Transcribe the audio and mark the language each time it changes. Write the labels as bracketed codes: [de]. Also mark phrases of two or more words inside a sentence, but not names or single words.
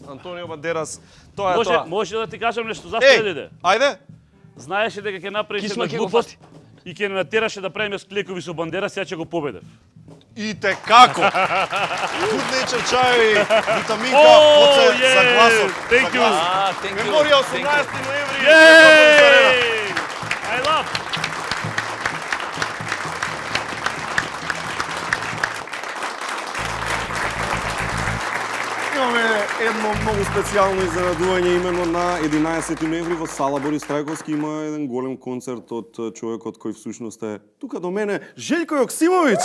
[mk] Антонио Бандерас, тоа е тоа. Може да ти кажам нешто, зашто не дојде? Ајде. Знаеше дека ќе направиш една глупост и ќе не натераше да правиме склекови со Бандерас, сега ќе го победев. И те како? Good Nature чајови, витаминка, оце за гласот. [en] Thank you. [mk] Меморија 18 ноември. [en] I love. [mk] Имаме едно многу специјално изненадување именно на 11 ноември во сала Борис Трајковски има еден голем концерт од човекот кој всушност е тука до мене, Желјко Јоксимовиќ.